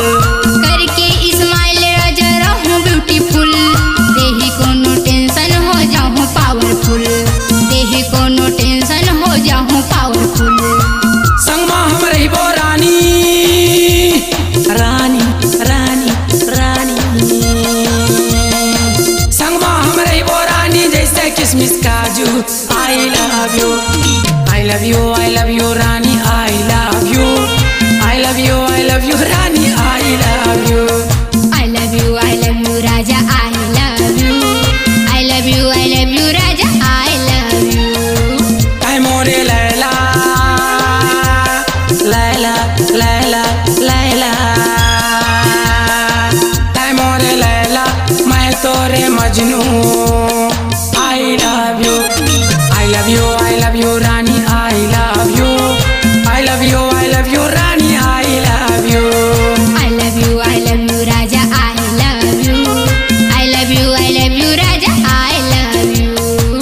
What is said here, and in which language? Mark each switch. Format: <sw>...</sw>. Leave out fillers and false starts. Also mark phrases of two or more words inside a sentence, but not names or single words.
<bho>करके स्माइल राजा रहूं ब्यूटीफुल, देही कोनो टेंशन हो जाऊं पावरफुल, देही कोनो टेंशन हो जाऊं पावरफुल। संगमा हम रहिबो रानी रानी रानी रानी, संगमा हम रहिबो रानी जैसे किसमिस काजू।</bho> <en>I love you I love you I love you रानी I love you I love you I love you रानी I love you I love you राजा I love you, I love you राजा I love you।</en> <bho>ऐ मोरे लैला लैला लैला लैला, ऐ मोरे लैला मैं तोरे मजनू।</bho> <en>I love you I love you I love you रानी I love you I love you रानी I love you I love you राजा I love you, I love you राजा I love you।</en>